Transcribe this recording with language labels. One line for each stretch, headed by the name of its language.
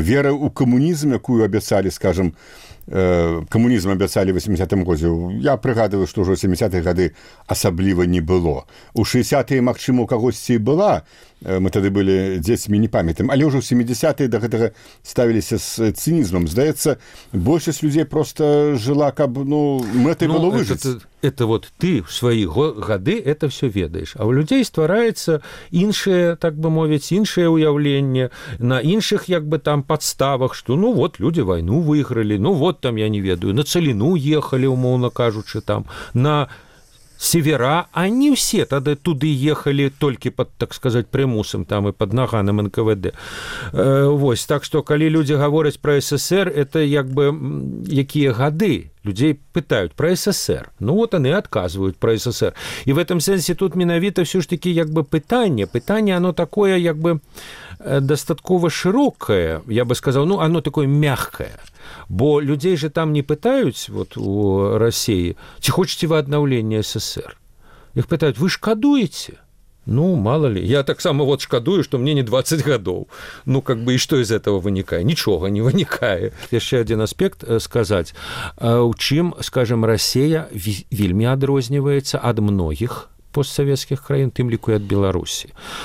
Belarusian: Вера ў камунізм, якую абяцалі, скажам, камунізм абяцалі ў 80-м годзе, я прыгадываю, што ўжо ў 70-х гады асабліва не было. У 60-е, магчыма, у кагосьці была, мы тады былі дзецьмі, не памятаем, але ўжо ў 70-е да гэтага ставіліся з цынізмам. Здаецца, большасць людзей просто жыла, каб мэтай было выжыць.
Russian: Это вот ты в свои годы это все ведаешь. А у людей створается иншее, так бы мовить, иншее уявление на инших, как бы там, подставах, что люди войну выиграли, я не ведаю, на Целину ехали, умовно кажучи, там, на севера, а не все тогда туды ехали только под, так сказать, примусом там и под наганом НКВД. Так что, коли люди говорят про СССР, это как бы какие годы?
Belarusian: Людзей пытаюць пра СССР. Яны адказваюць пра СССР. І в этом сэнсе тут менавіта ўсё ж такі як бы пытанне. Пытанне, оно такое як бы дастаткова шырокае, я бы сказаў, оно такое мягкае. Бо людзей же там не пытаюць, вот у Расіі, ці хочаце вы аднаўлення СССР? Іх пытаюць, вы шкадуеце?
Russian: Мало ли. Я так само вот шкадую, что мне не 20 годов. И что из этого выникает? Ничего не выникает. Еще один аспект сказать. У чем, скажем, Россия вельми адрознивается от многих постсоветских краин, тем лику и от Беларуси.